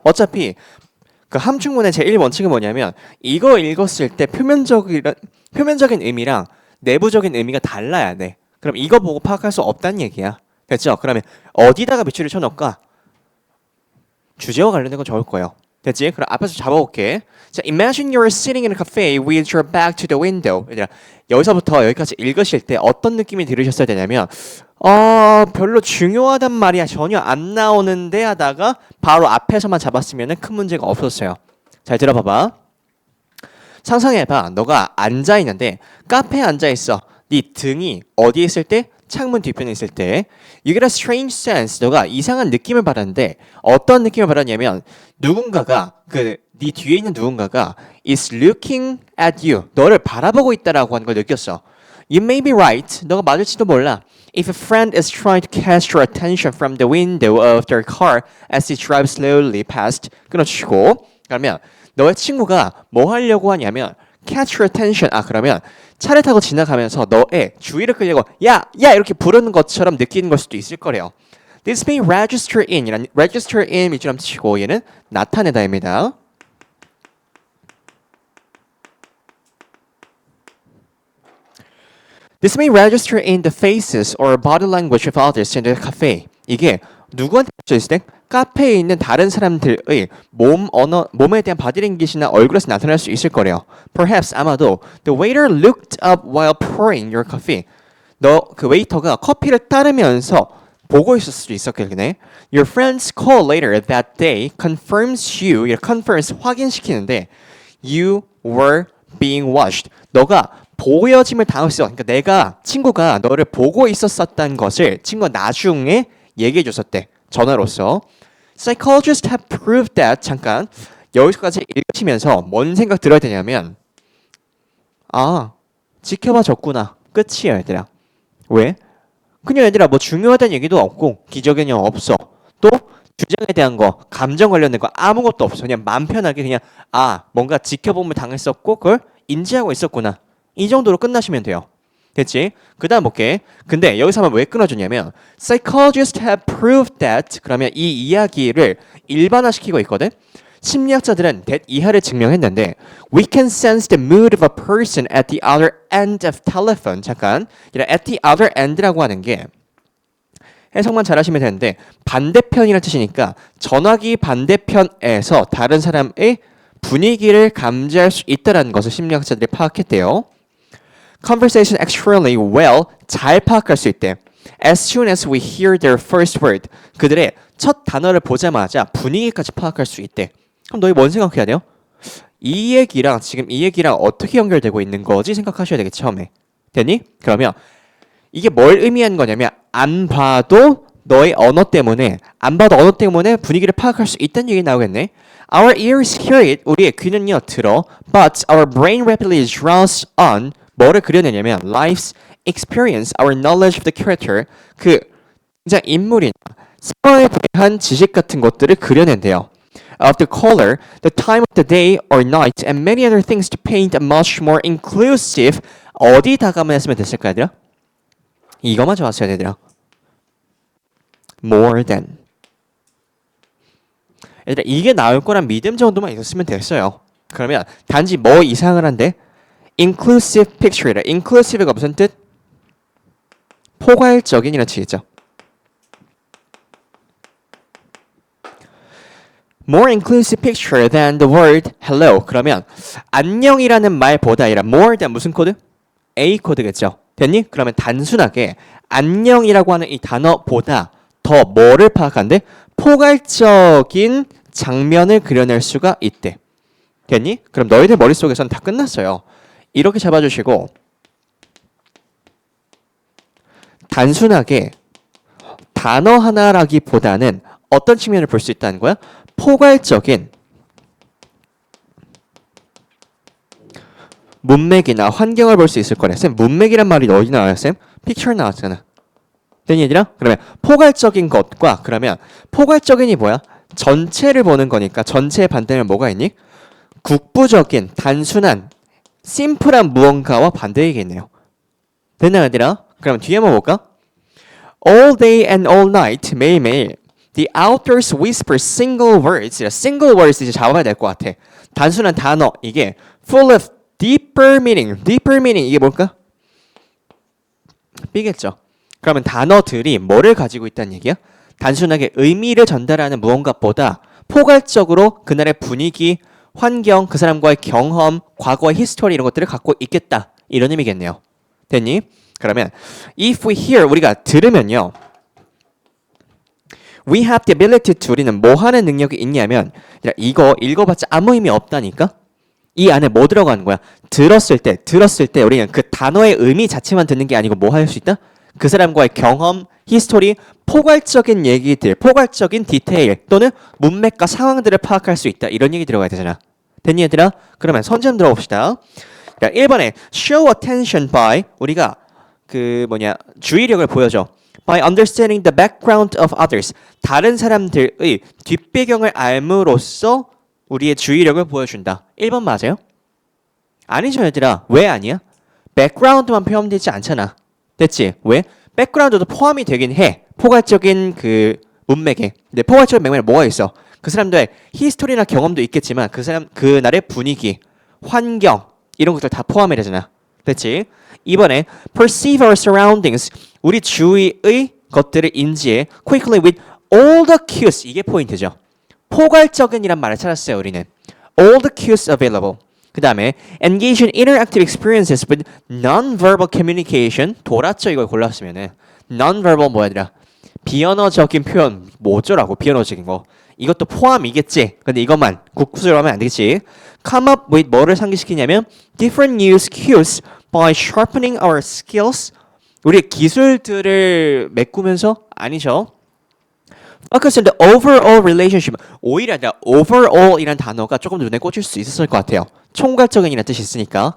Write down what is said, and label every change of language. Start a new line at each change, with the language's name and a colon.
Korean: 어차피 함축문의 제1원칙은 뭐냐면 이거 읽었을 때 표면적인 의미랑 내부적인 의미가 달라야 돼. 그럼 이거 보고 파악할 수 없다는 얘기야. 됐죠? 그러면 어디다가 밑줄을 쳐놓을까? 주제와 관련된 건 적을 거예요. 됐지? 그럼 앞에서 잡아볼게. 자,
English: imagine you're sitting in a cafe with your back to the window.
Korean: 얘들아, 여기서부터 여기까지 읽으실 때 어떤 느낌이 들으셨어야 되냐면 별로 중요하단 말이야 전혀 안 나오는데 하다가 바로 앞에서만 잡았으면 큰 문제가 없었어요. 잘 들어봐봐. 상상해봐. 너가 앉아있는데 카페에 앉아있어. 네 등이 어디에 있을 때? 창문 뒤편에 있을 때
English: You get a strange sense.
Korean: 너가 이상한 느낌을 받았는데 어떤 느낌을 받았냐면 누군가가 네 뒤에 있는 누군가가
English: is looking at you.
Korean: 너를 바라보고 있다라고 하는 걸 느꼈어.
English: You may be right.
Korean: 너가 맞을지도 몰라.
English: If a friend is trying to catch your attention from the window of their car as they drive slowly past.
Korean: 끊어주시고 그러면 너의 친구가 뭐 하려고 하냐면
English: catch your attention.
Korean: 그러면 차를 타고 지나가면서 너의 주의를 끌려고 야 이렇게 부르는 것처럼 느끼는 걸 수도 있을 거래요.
English: This may register in
Korean: 이란
English: register in
Korean: 밑줄함 치고 얘는 나타내다입니다.
English: This may register in the faces or body language of others in the cafe.
Korean: 이게 누구한테 있을 때 카페에 있는 다른 사람들의 몸에 대한 바디랭귀지나 얼굴에서 나타날 수 있을 거래요.
English: Perhaps
Korean: 아마도
English: the waiter looked up while pouring your coffee.
Korean: 너 그 웨이터가 커피를 따르면서 보고 있을 수도 있었겠네.
English: Your friend's call later that day confirms you. confirms
Korean: 확인시키는데
English: you were being watched.
Korean: 너가 보여짐을 당했어. 그러니까 내가 친구가 너를 보고 있었다는 것을 친구가 나중에 얘기해 줬었대. 전화로서.
English: Psychologists have proved that
Korean: 잠깐 여기까지 읽으시면서 뭔 생각 들어야 되냐면 지켜봐 줬구나. 끝이야 얘들아. 왜? 그냥 얘들아 뭐 중요하다는 얘기도 없고 기저개념 없어. 또 주장에 대한 거 감정 관련된 거 아무것도 없어. 그냥 마음 편하게 그냥 뭔가 지켜봄을 당했었고 그걸 인지하고 있었구나. 이 정도로 끝나시면 돼요. 됐지? 그 다음 볼게. 근데 여기서 한번 왜 끊어주냐면
English: Psychologists have proved that
Korean: 그러면 이 이야기를 일반화시키고 있거든. 심리학자들은
English: that
Korean: 이하를 증명했는데
English: We can sense the mood of a person at the other end of telephone.
Korean: 잠깐 at the other end라고 하는 게 해석만 잘하시면 되는데 반대편이라는 뜻이니까 전화기 반대편에서 다른 사람의 분위기를 감지할 수 있다는 것을 심리학자들이 파악했대요.
English: Conversation extremely well,
Korean: 잘 파악할 수 있대.
English: As soon as we hear their first word,
Korean: 그들의 첫 단어를 보자마자 분위기까지 파악할 수 있대. 그럼 너희 뭔 생각해야 돼요? 이 얘기랑 지금 이 얘기랑 어떻게 연결되고 있는 거지 생각하셔야 되겠지 처음에. 됐니? 그러면 이게 뭘 의미하는 거냐면 안 봐도 너의 언어 때문에 분위기를 파악할 수 있다는 얘기 나오겠네.
English: Our ears hear it.
Korean: 우리의 귀는요 들어.
English: But our brain rapidly draws on
Korean: 뭐를 그려내냐면
English: life's experience, our knowledge of the character.
Korean: 그 진짜 인물이나 상황에 대한 지식 같은 것들을 그려낸대요.
English: Of the color, the time of the day or night, and many other things to paint a much more inclusive.
Korean: 어디다가만 했으면 됐을까 얘들아? 이거만 좋았어야 얘들아.
English: More than.
Korean: 얘들아 이게 나올 거란 믿음 정도만 있었으면 됐어요. 그러면 단지 뭐 이상을 한데 inclusive picture이다. inclusive가 무슨 뜻? 포괄적인이라는 뜻이죠.
English: More inclusive picture than the word hello.
Korean: 그러면 안녕이라는 말보다 아니라 more than 무슨 코드? A 코드겠죠. 됐니? 그러면 단순하게 안녕이라고 하는 이 단어보다 더 뭐를 파악한대? 포괄적인 장면을 그려낼 수가 있대. 됐니? 그럼 너희들 머릿속에서는 다 끝났어요. 이렇게 잡아주시고 단순하게 단어 하나라기보다는 어떤 측면을 볼 수 있다는 거야? 포괄적인 문맥이나 환경을 볼 수 있을 거래. 쌤 문맥이란 말이 어디 나와요? 쌤? picture 나왔잖아. 됐니 얘들아? 그러면 포괄적인 것과 그러면 포괄적인이 뭐야? 전체를 보는 거니까 전체의 반대면 뭐가 있니? 국부적인 단순한 심플한 무언가와 반대이겠네요. 됐나 얘들아? 그럼 뒤에 한번 볼까?
English: All day and all night
Korean: 매일매일
English: The outdoors whisper single words.
Korean: single words 이제 잡아야 될 것 같아. 단순한 단어 이게
English: full of deeper meaning.
Korean: deeper meaning 이게 뭘까? B겠죠. 그러면 단어들이 뭐를 가지고 있다는 얘기야? 단순하게 의미를 전달하는 무언가보다 포괄적으로 그날의 분위기, 환경, 그 사람과의 경험, 과거의 히스토리 이런 것들을 갖고 있겠다. 이런 의미겠네요. 됐니? 그러면
English: if we hear
Korean: 우리가 들으면요.
English: We have the ability to
Korean: 우리는 뭐 하는 능력이 있냐면 이거 읽어봤자 아무 의미 없다니까? 이 안에 뭐 들어가는 거야? 들었을 때 우리는 그 단어의 의미 자체만 듣는 게 아니고 뭐 할 수 있다? 그 사람과의 경험, 히스토리, 포괄적인 얘기들, 포괄적인 디테일 또는 문맥과 상황들을 파악할 수 있다. 이런 얘기 들어가야 되잖아. 됐니 얘들아? 그러면 선제 한번 들어봅시다. 자, 1번에
English: show attention by
Korean: 우리가 주의력을 보여줘.
English: By understanding the background of others.
Korean: 다른 사람들의 뒷배경을 알므로써 우리의 주의력을 보여준다. 1번 맞아요? 아니죠 얘들아. 왜 아니야? background만 포함되지 않잖아. 됐지? 왜? background도 포함이 되긴 해. 포괄적인 그 문맥에. 근데 포괄적인 맥락에 뭐가 있어? 그 사람들의 히스토리나 경험도 있겠지만 그 사람 그날의 분위기, 환경 이런 것들 다 포함이 되잖아. 됐지? 이번에
English: perceive our surroundings.
Korean: 우리 주위의 것들을 인지해
English: quickly with all the cues.
Korean: 이게 포인트죠. 포괄적인이란 말을 찾았어요, 우리는.
English: all the cues available.
Korean: 그 다음에
English: engage in interactive experiences with non-verbal communication.
Korean: 돌았죠, 이걸 골랐으면은. non-verbal 뭐야더라? 비언어적인 표현 뭐 어쩌라고 비언어적인 거. 이것도 포함이겠지. 근데 이것만 국수로 하면 안 되겠지.
English: come up with
Korean: 뭐를 상기시키냐면
English: different news cues by sharpening our skills.
Korean: 우리의 기술들을 메꾸면서 아니죠.
English: focus on the overall relationship.
Korean: 오히려 overall이란 단어가 조금 더 눈에 꽂힐 수 있었을 것 같아요. 총괄적인이라는 뜻이 있으니까.